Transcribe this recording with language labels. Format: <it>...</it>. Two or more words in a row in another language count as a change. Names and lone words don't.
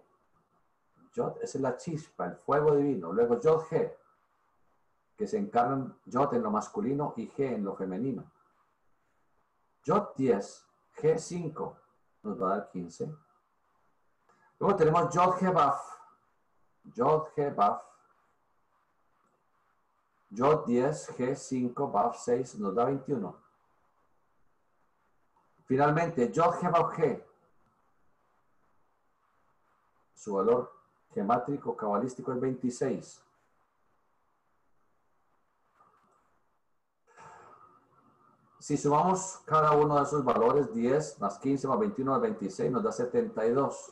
<es>Yod es la chispa, el fuego divino. Luego Yod He, que se encarnan Yod en lo masculino y He en lo femenino. Yod 10, He 5, nos va a dar 15. Luego tenemos Yod He Vav. Yod He Vav. Yod 10, He 5, Vav 6, nos da 21. Finalmente, Yod-He-Vav-He, su valor gemátrico cabalístico es 26. Si sumamos cada uno de esos valores, 10 más 15 más 21 más 26, nos da 72.</es>